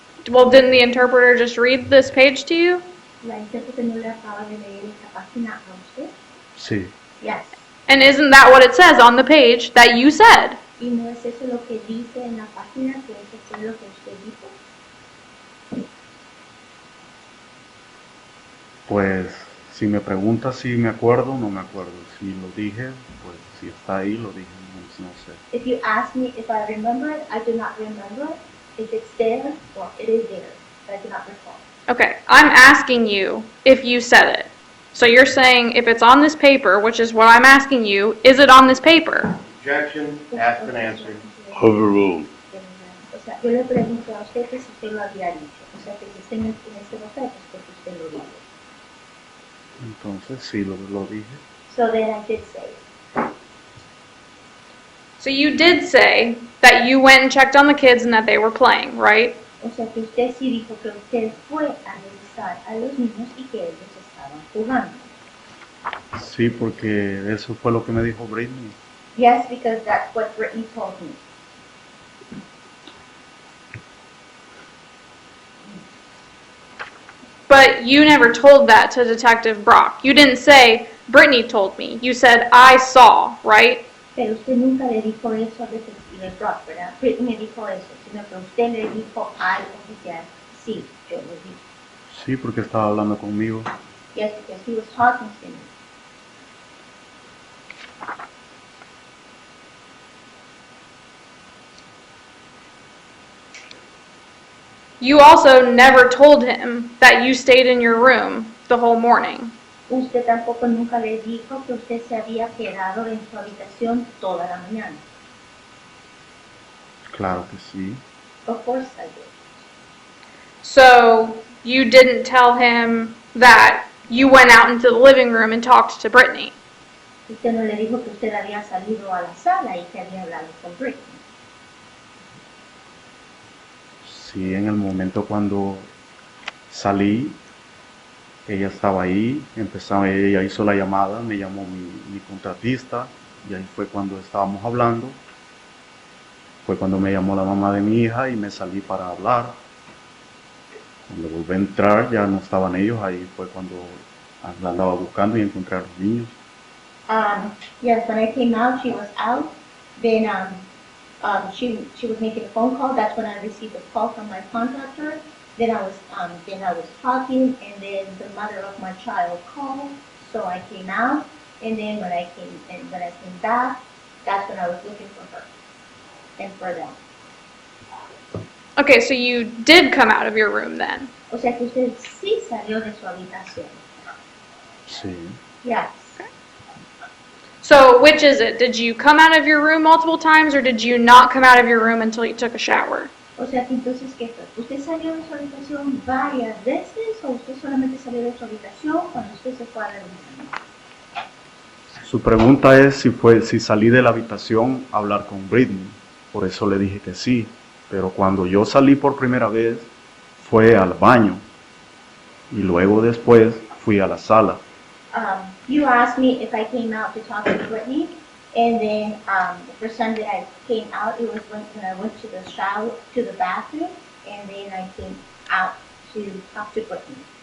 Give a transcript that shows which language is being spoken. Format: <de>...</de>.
<en>Well, didn't the interpreter just read this page to you?</en> <es>La intérprete no le acaba de leer esta página a usted. Sí.</es> <en>Yes. And isn't that what it says on the page that you said?</en> <es>Y no es eso lo que dice en la página, que eso fue lo que usted dijo. Pues si me pregunta si me acuerdo, no me acuerdo. Si lo dije, pues si está ahí, lo dije, no sé.</es> <en>If you ask me if I remember it, I do not remember it. If it's there, well, it is there, but I do not recall. Okay, I'm asking you if you said it. So you're saying if it's on this paper, which is what I'm asking you, is it on this paper? Objection, asked and answered. Overruled.</en> <es>O sea, yo le pregunto a usted que si usted lo había dicho. O sea, que si usted en este papel, pues porque usted lo dijo. Entonces sí, lo dije.</es> <en>So then I did say it. So you did say that you went and checked on the kids and that they were playing, right?</en> <es>O sea, que usted sí dijo que usted fue a revisar a los niños y que ellos estaban jugando. Sí, porque eso fue lo que me dijo Britney.</es> <en>Yes, because that's what Brittany told me. But you never told that to Detective Brock. You didn't say, Brittany told me. You said, I saw, right?</en> <es>Pero usted nunca le dijo eso al detective Brock, ¿verdad? Brittany me dijo eso, sino que usted le dijo al oficial, sí, yo lo vi. Sí, porque estaba hablando conmigo.</es> <en>Yes, because he was talking to me. You also never told him that you stayed in your room the whole morning.</en> <es>Usted tampoco nunca le dijo que usted se había quedado en su habitación toda la mañana. Claro que sí.</es> <en>Of course I did. So you didn't tell him that you went out into the living room and talked to Brittany.</en> <es>Usted no le dijo que usted había salido a la sala y que había hablado con Britney. Sí, en el momento cuando salí, ella estaba ahí, ella hizo la llamada, me llamó mi contratista y ahí fue cuando estábamos hablando. Fue cuando me llamó la mamá de mi hija y me salí para hablar. Cuando volví a entrar ya no estaban ellos, ahí fue cuando la andaba buscando y encontré a los niños.</es> <en>Yes, when I came out, she was out. Then she was making a phone call. That's when I received a call from my contractor. then I was talking, and then the mother of my child called, so I came out, and then when I came back, that's when I was looking for her and for them. Okay, so you did come out of your room then?</en> <es>O sea que usted sí salió de su habitación. Sí.</es> <en>Yes. So which is it? Did you come out of your room multiple times, or did you not come out of your room until you took a shower?</en> <es>O sea que entonces, ¿qué fue? ¿Usted salió de su habitación varias veces o usted solamente salió de su habitación cuando usted se fue a la habitación? Su pregunta es si salí de la habitación a hablar con Britney. Por eso le dije que sí. Pero cuando yo salí por primera vez, fue al baño. Y luego después fui a la sala.</es> <en>You asked me if I came out to talk to Brittany, and then the first time that I came out, it was when I went to the shower, to the bathroom, and then I came out to talk to Brittany.</en>